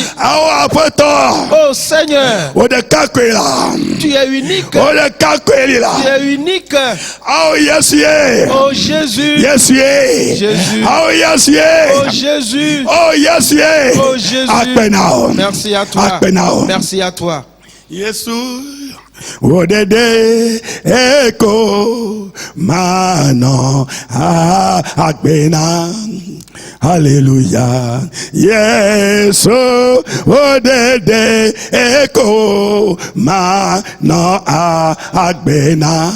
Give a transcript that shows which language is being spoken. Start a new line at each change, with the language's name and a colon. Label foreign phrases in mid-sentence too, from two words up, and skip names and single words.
French: Oh Seigneur, tu es unique. Tu es unique. Oh Jésus. Jésus. Oh Jésus. Oh Jésus. Merci à toi. Merci à toi.
Lingala: Odede eko mano agbena. Hallelujah. Yes, odede eko mano agbena.